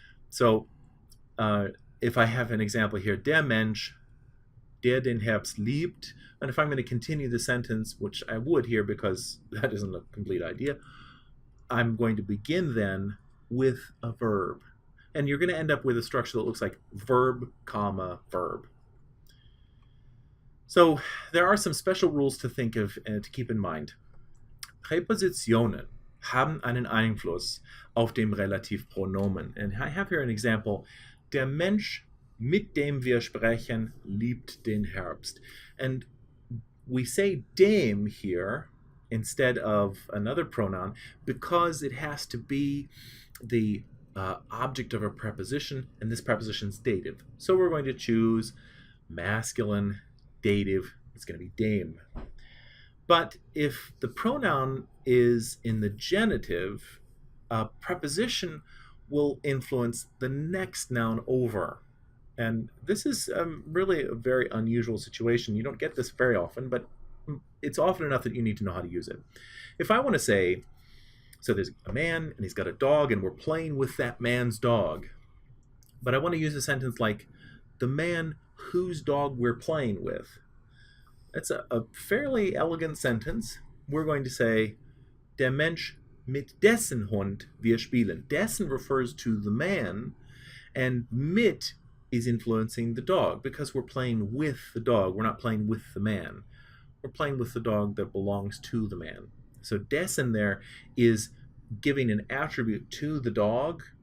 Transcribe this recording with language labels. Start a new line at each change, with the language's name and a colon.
English: So if I have an example here,
German: der Mensch, der den Herbst liebt,
English: and if I'm going to continue the sentence, which I would here because that isn't a complete idea, I'm going to begin then with a verb. And you're going to end up with a structure that looks like verb, comma, verb. So there are some special rules to think of and to keep in mind.
German: Präpositionen haben einen Einfluss auf dem Relativpronomen.
English: And I have here an example.
German: Der Mensch, mit dem wir sprechen, liebt den Herbst.
English: And we say dem here instead of another pronoun because it has to be the object of a preposition, and this preposition is dative. So we're going to choose masculine dative. It's going to be dame. But if the pronoun is in the genitive, a preposition will influence the next noun over. And this is really a very unusual situation. You don't get this very often, but it's often enough that you need to know how to use it. If I want to say, so there's a man and he's got a dog and we're playing with that man's dog, but I want to use a sentence like, the man whose dog we're playing with. That's a fairly elegant sentence. We're going to say,
German: der Mensch mit dessen Hund wir spielen.
English: Dessen refers to the man, and mit is influencing the dog because we're playing with the dog. We're not playing with the man. We're playing with the dog that belongs to the man. So dessen there is giving an attribute to the dog.